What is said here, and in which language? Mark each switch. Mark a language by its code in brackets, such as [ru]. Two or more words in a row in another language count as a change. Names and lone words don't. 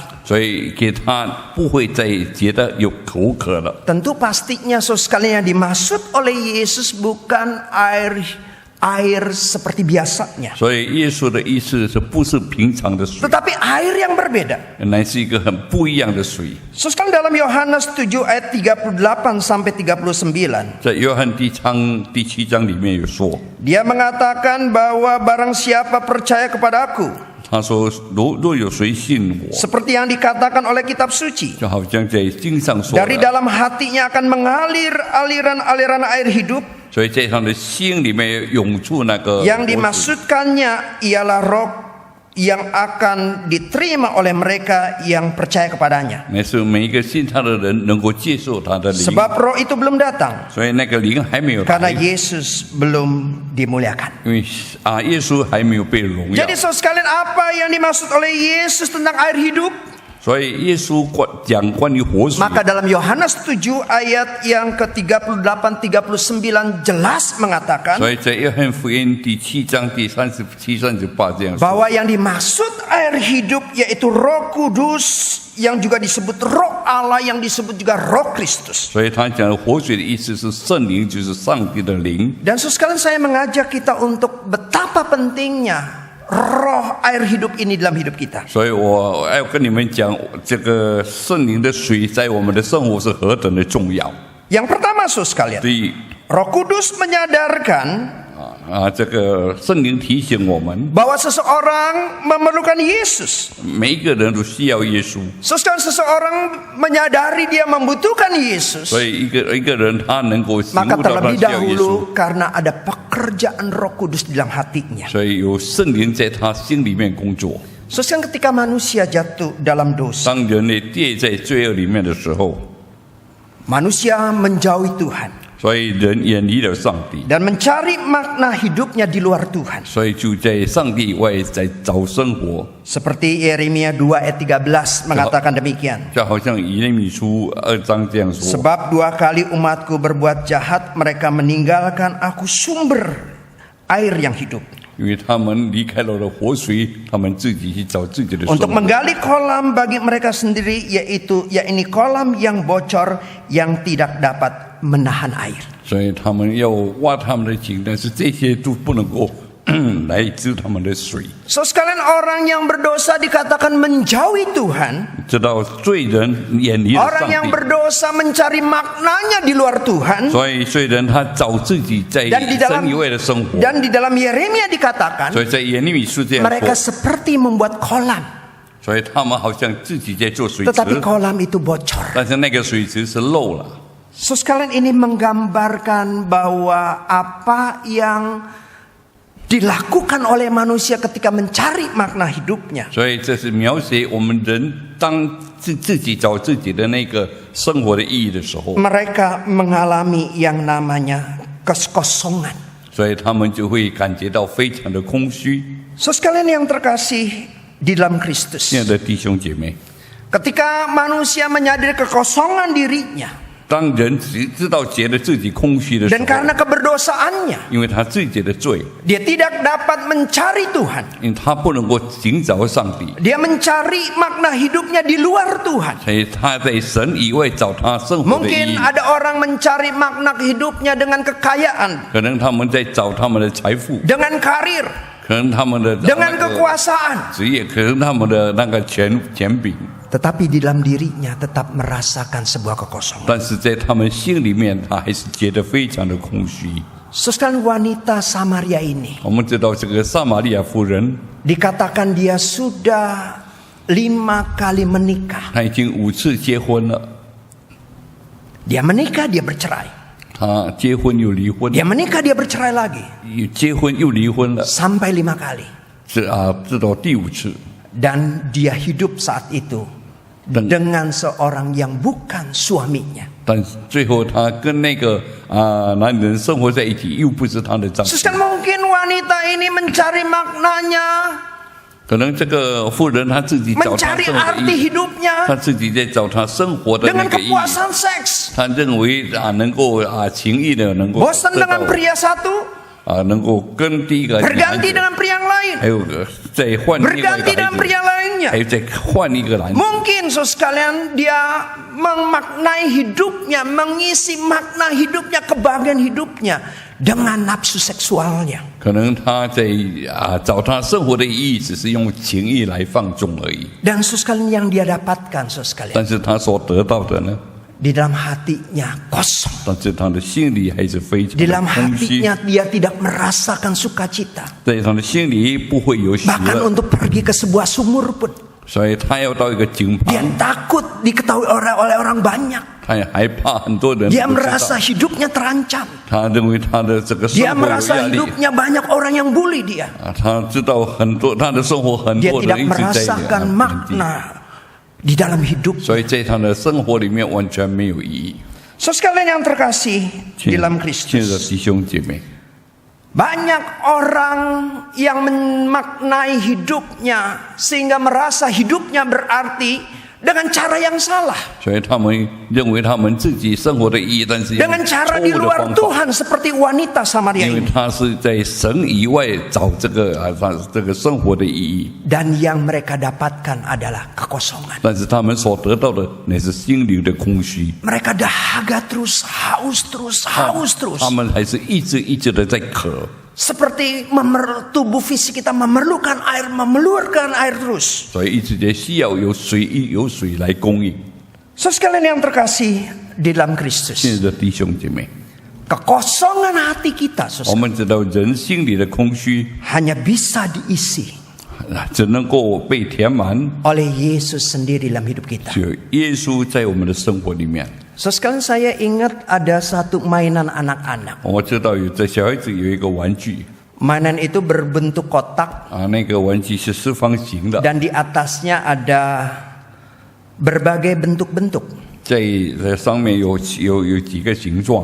[zh] 所以给他不会再觉得有口渴了。 [id] Tentu pastinya so sekalian yang dimaksud oleh Yesus bukan air seperti biasanya, [zh] 所以耶稣的意思是不是平常的水， [id] tetapi air yang berbeda. [zh] 乃是一个很不一样的水。 [id] So sekalian dalam Yohanes 7 ayat 38 sampai 39, [zh] 在约翰第7章里面有说， [id] dia mengatakan bahwa barang siapa percaya kepada aku, [zh] 他说若有谁信我， [id] seperti yang dikatakan oleh kitab suci, [zh] 就好像在经上说 [id] dari [zh] 的， [id] dalam hatinya akan mengalir aliran-aliran air hidup. [zh] 所以在他的心里面涌出那个 [id] Yang [zh] 活水。 [id] dimaksudkannya ialah roh yang akan diterima oleh mereka yang percaya kepadanya. [zh] 乃是每一个信他的人能够接受他的灵， [id] Sebab roh itu belum datang [zh] 所以那个灵还没有 [id] karena [zh] 来， [id] Yesus belum dimuliakan. [zh] 因为耶稣还没有被荣耀 [id] Jadi，saudara sekalian, apa yang dimaksud oleh Yesus tentang air hidup? [zh] 所以耶稣讲关于活水， [id] Maka dalam Yohanes 7 ayat yang ke-38 39 jelas mengatakan [zh] 所以在约翰福音第7章第37、38这样说， [id] bahwa yang dimaksud air hidup yaitu Roh Kudus, yang juga disebut Roh Allah, yang disebut juga Roh Kristus. [zh] 所以他讲的活水的意思是圣灵，就是上帝的灵。 [id] Dan sekalian saya mengajak kita untuk betapa pentingnya roh air hidup ini dalam hidup kita. [zh] 所以我要跟你们讲，这个圣灵的水在我们的生活是何等的重要。 [id] Yang pertama, saudara sekalian, [zh] 所以 [id] Roh Kudus menyadarkan [zh] 这个圣灵提醒我们， [id] bahwa seseorang memerlukan Yesus. [zh] 每一个人都需要耶稣。 [id] Sekarang seseorang menyadari dia membutuhkan Yesus, [zh] 所以一个人他能够醒 [id] maka [zh] 悟到他 [id] terlebih [zh] 需要耶稣， [id] dahulu karena ada pekerjaan Roh Kudus di dalam hatinya. [zh] 所以有圣灵在他心里面工作。 [id] Sekarang ketika manusia jatuh dalam dosa, [zh] 当人类跌在罪恶里面的时候， [id] manusia menjauhi Tuhan [zh] 所以人远离了上帝， [id] dan mencari makna hidupnya di luar Tuhan. [zh] 所以就在上帝以外在找生活。 [id] Seperti Yeremia 2 ayat 13 mengatakan demikian. [zh] 就好像以利米书2章这样说， [id] Sebab 2 kali umatku berbuat jahat, mereka meninggalkan aku sumber air yang hidup. [zh] 因为他们离开了活水，他们自己去找自己的生 [id] Untuk [zh] 活。 [id] menggali kolam bagi mereka sendiri, yaitu kolam yang bocor yang tidak dapat menahan air. [zh] 所以他们要挖他们的井，但是这些都不能够来治他们的水。 [id] So sekalian, orang yang berdosa dikatakan menjauhi Tuhan. [zh] 知道罪人远离了 [id] Orang [zh] 上 [id] yang [zh] 帝， [id] berdosa mencari maknanya di luar Tuhan. [zh] 所以罪人他找自己在 [id] Dan di dalam [zh] 神以外的生活。 [id] dan di dalam Yeremia dikatakan [zh] 所以在耶利米书这样 [id] mereka [zh] 说， [id] seperti membuat kolam, [zh] 所以他们好像自己在做水 [id] tetapi [zh] 池， [id] kolam itu bocor. [zh] 但是那个水池是漏了。 [id] So sekalian, ini menggambarkan bahwa apa yang dilakukan oleh manusia ketika mencari makna hidupnya, [zh] 所以这是描写我们人当自己找自己的那个生活的意义的时候， [id] mereka mengalami yang namanya kekosongan. [zh] 所以他们就会感觉到非常的空虚。 [id] Sekalian yang terkasih di dalam Kristus. [zh] 亲爱的弟兄姐妹， [id] Ketika manusia menyadari kekosongan dirinya [zh] 当人知道觉得自己空虚的时 [id] dan [zh] 候， [id] karena keberdosaannya, [zh] 因为他自己的罪， [id] dia tidak dapat mencari Tuhan. [zh] 因为他不能够寻找上帝， [id] Dia mencari makna hidupnya di luar Tuhan. [zh] 所以他在神以外找他生活的意 [id] Mungkin [zh] 义。 [id] ada orang mencari makna hidupnya dengan kekayaan, [zh] 可能他们在找他们的财富， [id] dengan karir, [zh] 可能他们的 [id] dengan kekuasaan. [zh] 职业，可能他们的那个权柄， [id] Tetapi di dalam dirinya tetap merasakan sebuah kekosongan. [zh] 但是在他们心里面，他还是觉得非常的空虚。 [id] Sekalian wanita Samaria ini [zh] 我们知道这个撒玛利亚妇人， [id] dikatakan dia sudah 5 kali menikah. [zh] 她已经5次结婚了， [id] Dia menikah, dia bercerai. [zh] 她结婚又离婚， [id] Dia menikah, dia bercerai lagi. [zh] 结婚又离婚了， [id] Sampai 5 kali. [zh] 直到第5次。 [id] Dan dia hidup saat itu dengan seorang yang bukan suaminya. [zh] 但最后她跟那个男人生活在一起，又不是她的丈夫。 [id] Suster, mungkin wanita ini mencari maknanya, [zh] 可能这个妇人她自己找她 [id] mencari [zh] 生活的 [id] arti [zh] 意义， [id] hidupnya [zh] 她自己在找她生活的那 [id] dengan [zh] 个意义。 [id] kepuasan seks. [zh] 她认为能够情意的能够 [id] Bosan [zh] 得 [id] dengan [zh] 到 [id] pria satu, [zh] 能够跟第一个男 [id] berganti [zh] 子， [id] dengan pria yang lain, [zh] 还有再换另外一 [id] berganti [zh] 个 [id] dengan [zh] 孩子， [id] pria lainnya. [zh] 还有再换一个男子。 [id] Mungkin saudara sekalian dia memaknai hidupnya, mengisi makna hidupnya, kebahagiaan hidupnya dengan nafsu seksualnya. [zh] 可能他在找他生活的意义，只是用情意来放纵而已。 [id] Dan saudara sekalian yang dia dapatkan saudara sekalian, [zh] 但是他所得到的呢？ [id] di dalam hatinya kosong. [zh] 但是他的心里还是非常 [id] Di [zh] 的 [id] dalam [zh] 空虚， [id] hatinya dia tidak merasakan sukacita. [zh] 在他的心里不会有喜 [id] Bahkan [zh] 乐， [id] untuk pergi ke sebuah sumur pun [zh] 所以他要到一个井 [id] dia [zh] 旁， [id] takut diketahui oleh orang banyak. [zh] 他也害怕很多人 [id] Dia [zh] 不知 [id] merasa [zh] 道， [id] hidupnya terancam. [zh] 他认为他的这个 [id] Dia [zh] 生活有 [id] merasa [zh] 压力。 [id] hidupnya banyak orang yang bully dia. [zh] 他知道很多他的生活很 [id] Dia [zh] 多 [id] tidak [zh] 人一直在 [id] merasakan [zh] 贬低， [id] makna di dalam hidup. [zh] 所以在他的生活里面完全没有意义。 [id] So sekalian yang terkasih di [zh] 亲 [id] dalam [zh] 爱的 [id] Kristus, [zh] 弟兄姐妹， [id] banyak orang yang memaknai hidupnya sehingga merasa hidupnya berarti dengan cara yang salah, [zh] 所以他们认为他们自己生活的意义，但是用 [id] dengan [zh] 错 [id] cara di [zh] 误的 [id] luar [zh] 方法， [id] Tuhan seperti wanita Samaria [zh] 因为 [id] ini. [zh] 他是在神以外找这个这个生活的意义， [id] Dan yang mereka dapatkan adalah kekosongan. [zh] 但是他们所得到的乃是心灵的空虚， [id] Mereka dahaga terus, haus terus, haus terus. [zh] 他们还是一直的在渴， [id] Seperti tubuh fisik kita memerlukan air, memerlukan air terus. [zh] 所以一直在需要有水来供应。 [id] So sekalian yang terkasih di dalam [zh] 亲爱 [id] Kristus, [zh] 的弟兄姐妹， [id] kekosongan hati kita [zh] 我 [id] saudara, [zh] 们知道人心里的空虚 [id] hanya bisa diisi [zh] 只能够被填满， [id] oleh Yesus sendiri dalam hidup kita. [zh] 只有耶稣在我们的生活里面。 [id] So sekalian saya ingat ada satu mainan anak-anak. [zh] 我知道有这小孩子有一个玩具 [id] Mainan itu berbentuk kotak [zh] 那个玩具是四方形的， [id] dan di atasnya ada berbagai bentuk-bentuk. [zh] 在上面有几个形状，